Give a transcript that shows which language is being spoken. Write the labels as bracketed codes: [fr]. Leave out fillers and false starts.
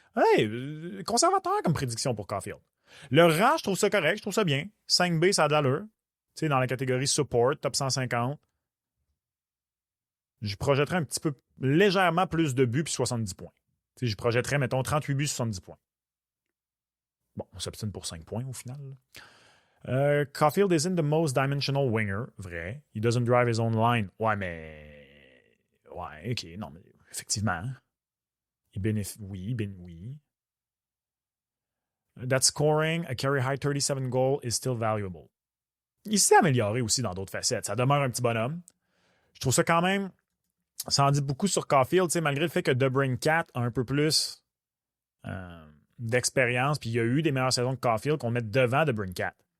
[fr] Hey, conservateur comme prédiction pour Caulfield. Le rang, je trouve ça correct, je trouve ça bien. 5B, ça a de l'allure. Tu sais, dans la catégorie support, top 150. Je projetterais un petit peu légèrement plus de buts puis 70 points. Tu sais, je projetterais, mettons, 38 buts, 70 points. Bon, on s'obstine pour 5 points au final. [en] Caulfield isn't the most dimensional winger, vrai. He doesn't drive his own line. [fr] Ouais, mais... Ouais, OK, non, mais effectivement. Oui. [en] That scoring, a career high 37 goal is still valuable. [fr] Il s'est amélioré aussi dans d'autres facettes. Ça demeure un petit bonhomme. Je trouve ça quand même... Ça en dit beaucoup sur Caulfield, malgré le fait que DeBrincat a un peu plus d'expérience, puis il y a eu des meilleures saisons que Caulfield qu'on met devant DeBrincat.